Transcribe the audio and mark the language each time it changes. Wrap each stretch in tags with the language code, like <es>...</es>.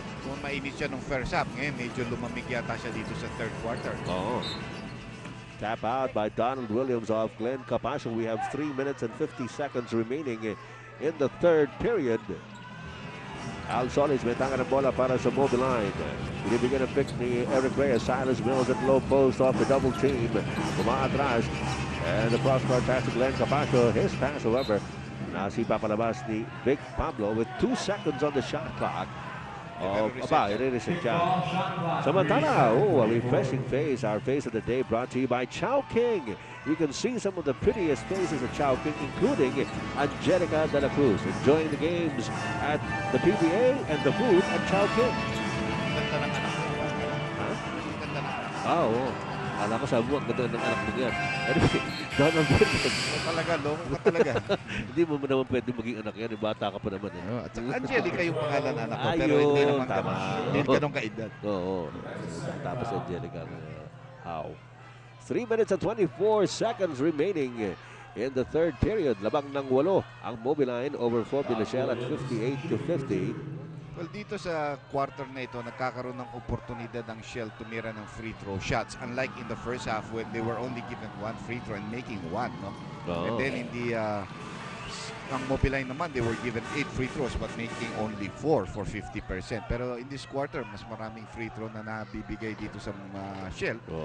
<tl>Kung mainit siya nung first half, ngayon medyo lumamig yata siya dito sa third quarter. Oo.</tl> <en>Tap out by Donald Williams of Glenn Capasio. We have 3 minutes and 50 seconds remaining in the third period.</en> <tl>Al Solis may tanga ng bola para sa Mobiline. Binibigyan ng pick ni Eric Reyes.</tl> <en>Silas Mills at low post off the double team.</en> <tl>Umaatras.</tl> <en>And the cross-court pass to Glenn Capasio. His pass, however,</en> <tl>nasipa palabas ni Big Pablo</tl> <en>with 2 seconds on the shot clock.</en> <tl>I-reset siya. Samantala,</tl> <en>a refreshing face. Our face of the day brought to you by Chow King. You can see some of the prettiest faces of Chow King, including Angelica De La Cruz, enjoying the games at the PBA and the food at Chow King.</en> <tl>Ganda ng anak mo. Ha? Ganda ng anak mo. Oo. Alam ko sa buwag, ganda ng anak mo yan. Anyway, Donald Williams. Talaga, loko ka talaga. Hindi mo naman pwede maging anak yan. Bata ka pa naman. At saka Angelica yung pangalan na anak ko. Pero Ayun, hindi naman tama. Hindi ganun kaedad. Oo. Tapos</tl> <en>Angelica. How? 3 minutes and 24 seconds remaining in the third period.</en> <tl>Labang ng 8 ang Mobiline over Formula Shell at 58-50. Well, dito sa quarter na ito, nagkakaroon ng oportunidad ang Shell tumira ng free throw shots.</tl> <en>Unlike in the first half when they were only given 1 free throw and making 1. No? And then in the</en> <tl>ang Mobiline naman,</tl> <en>they were given 8 free throws but making only 4 for 50%.</en> <tl>Pero in this quarter, mas maraming free throw na nabibigay dito sa Shell.</tl>